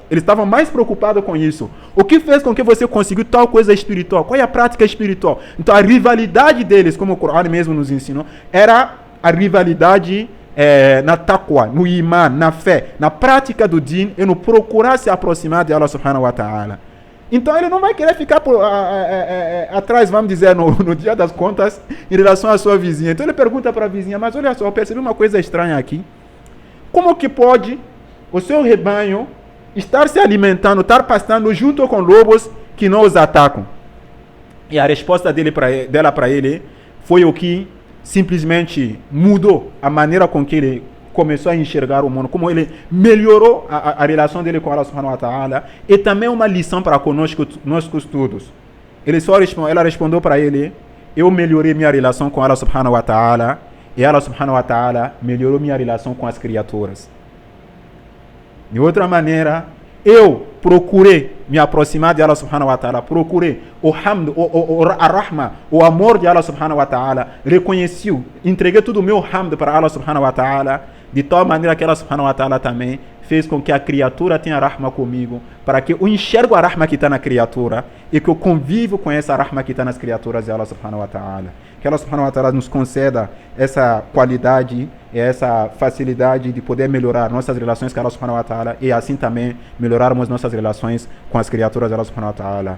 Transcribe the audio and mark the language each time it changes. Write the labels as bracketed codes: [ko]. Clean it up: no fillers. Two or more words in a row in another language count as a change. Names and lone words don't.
[pt] Eles estavam mais preocupados com isso. O que fez com que você conseguiu tal coisa espiritual? Qual é a prática espiritual? Então a rivalidade deles, como o Corão mesmo nos ensinou, era a rivalidade na taqwa, no iman, na fé, na prática do din e no procurar se aproximar de [ar] الله سبحانه وتعالى. [pt] Então ele não vai querer ficar atrás, vamos dizer, no dia das contas, em relação à sua vizinha. Então ele pergunta para a vizinha: mas olha só, eu percebi uma coisa estranha aqui. Como que pode o seu rebanho estar se alimentando, estar pastando junto com lobos que não os atacam. E a resposta dela para ele foi o que simplesmente mudou a maneira com que ele começou a enxergar o mundo, como ele melhorou a relação dele com [ar] الله سبحانه وتعالى, [pt] e também uma lição para conosco todos. Ela respondeu para ele: eu melhorei minha relação com [ar] الله سبحانه وتعالى, [pt] e [ar] الله سبحانه وتعالى [pt] melhorou minha relação com as criaturas. De outra maneira, eu procurei me aproximar de [ar] الله سبحانه وتعالى, [pt] procurei o hamd, a rahma, o amor de [ar] الله سبحانه وتعالى, [pt] reconheci, entreguei todo o meu hamd para [ar] الله سبحانه وتعالى, [pt] de tal maneira que [ar] الله سبحانه وتعالى [pt] também fez com que a criatura tenha rahma comigo, para que eu enxergo a rahma que está na criatura e que eu convivo com essa rahma que está nas criaturas de [ar] الله سبحانه وتعالى. [pt] Que [ar] الله سبحانه وتعالى [pt] nos conceda essa qualidade e essa facilidade de poder melhorar nossas relações com [ar] الله سبحانه وتعالى [pt] e assim também melhorarmos nossas relações com as criaturas de [ar] الله سبحانه وتعالى.